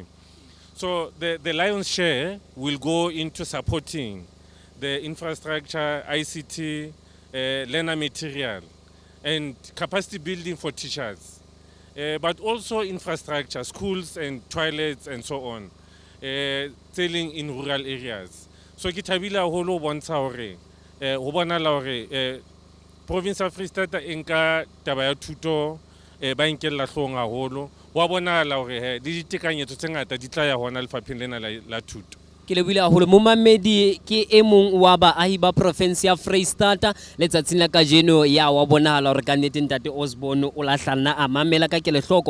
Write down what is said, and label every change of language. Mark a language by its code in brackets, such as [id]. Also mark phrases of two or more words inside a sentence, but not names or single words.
[en] So the lion's share will go into supporting the infrastructure, ICT, learner material, and capacity building for teachers, but also infrastructure, schools and toilets and so on, selling in rural areas. [st] So kitabila holo bontsha hore ho bona la hore province of Freistata enka taba ya thuto ba inkella hlong haholo wa bona la hore di ditekanyetso tse ngata di tla ya hona lefapheng lena la thuto. Ke lebile haholo Momamedi ke e mong wa baahi ba province ya Freistata letsatsing la kajeno ya wa bonahala hore ka nnete ntate Osborne o lahlana a mamela ka kelehloko.